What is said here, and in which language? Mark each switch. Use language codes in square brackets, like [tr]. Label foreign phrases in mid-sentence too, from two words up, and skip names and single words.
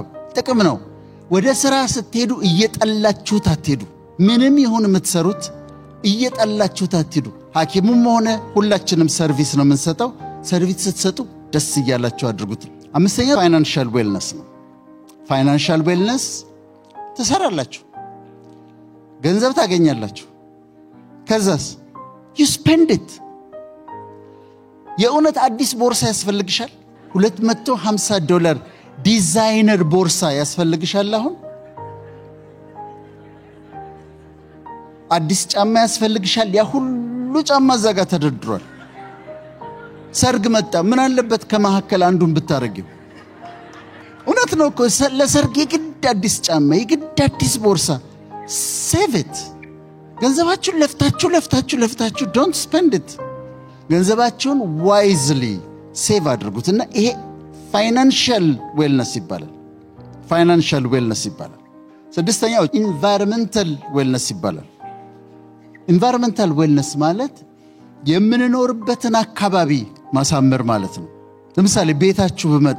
[am] ጥቅም ነው ወደ ስራ ስትሄዱ እየጠላችሁት አትሄዱ ምንም ይሁን የምትሰሩት እየጠላችሁት አትሄዱ ሐኪሙም ሆነ ሁላችንም ሰርቪስ ነው የምንሰጠው ሰርቪስ ስትሰጡ ደስ ይያላችሁ አድርጉት አምስተኛ [en] financial wellness [am] ነው [en] financial wellness [am] ትሰራላችሁ ገንዘብ ታገኛላችሁ ከዛስ [en] you spend it [am] የእውነት አዲስ ቦርሳ ያስፈልግሻል $250 ዲዛይነር ቦርሳ ያስፈልግሻል አሁን አዲስ ጫማ ያስፈልግሻል ያ ሁሉ ጫማ ዘጋ ተደርድሯል ሰርግ መጣ ምን አለበት ከመሐከል አንዱን ብታረጊው እውነት ነው እኮ ለሰርግ የግድ አዲስ ጫማ የግድ አዲስ ቦርሳ [en] save it [am] ገንዘባችሁን ለፍታችሁ [en] don't spend it [am] ገንዘባችሁን [en] wisely save [am] አድርጉትና ይሄ [en] financial wellness [am] ይባላል [en] financial wellness [am] ይባላል ስድስተኛው [en] environmental wellness [am] ይባላል [en] environmental wellness [am] ማለት የምንኖርበትን አካባቢ ማሳመር ማለት ነው ለምሳሌ ቤታችሁ በመጣ